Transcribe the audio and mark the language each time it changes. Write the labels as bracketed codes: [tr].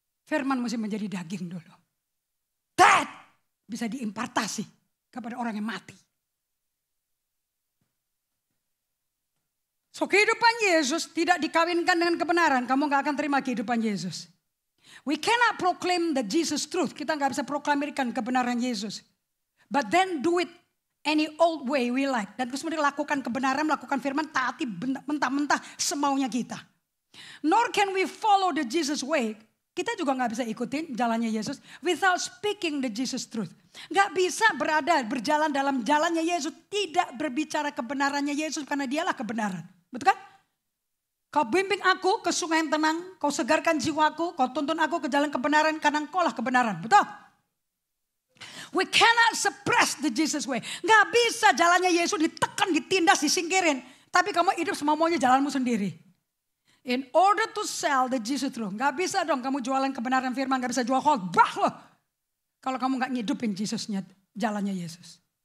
[id] Firman mesti menjadi daging dulu. That bisa diimpartasi kepada orang yang mati. So kehidupan Yesus tidak dikawinkan dengan kebenaran. Kamu gak akan terima kehidupan Yesus. [en] We cannot proclaim the Jesus truth. [id] Kita gak bisa proklamirkan kebenaran Yesus. [en] But then do it any old way we like. [id] Dan terus lakukan kebenaran, melakukan firman, taati mentah-mentah semaunya kita. [en] Nor can we follow the Jesus way. [id] Kita juga gak bisa ikutin jalannya Yesus [en] without speaking the Jesus truth. [id] Gak bisa berjalan dalam jalannya Yesus. Tidak berbicara kebenarannya Yesus karena dialah kebenaran. Betul kan? Kau bimbing aku ke sungai yang tenang. Kau segarkan jiwaku. Kau tuntun aku ke jalan kebenaran karena engkau lah kebenaran. Betul? [en] We cannot suppress the Jesus way. [id] Gak bisa jalannya Yesus ditekan, ditindas, disingkirin. Tapi kamu hidup semau-maunya jalanmu sendiri. [en] In order to sell the Jesus truth. [id] Gak bisa dong kamu jualan kebenaran firman. Gak bisa jual khotbah loh. Kalau kamu gak ngidupin Jesusnya, jalannya Yesus.